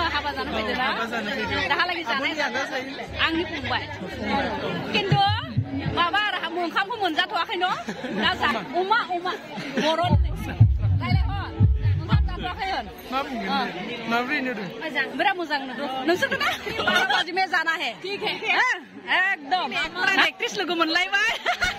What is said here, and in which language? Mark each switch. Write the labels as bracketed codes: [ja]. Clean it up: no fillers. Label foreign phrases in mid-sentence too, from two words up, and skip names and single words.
[brx] हाबा जानो फैदों ना दाहालागि जानाय आंनि फंबाय खिन्थु माबा आरो ओंखामखौ मोनजाथ'वाखै न' दा जा अमा बर' रायलाय हर ओंखाम जाथ'वाखै होन माब्रै नुदों बिराद मोजां नुदों नोंसोरखौ [hi] ना बाजी में जाना है ठीक है एकदम एक्ट्रेस लोगो मोनलायबाय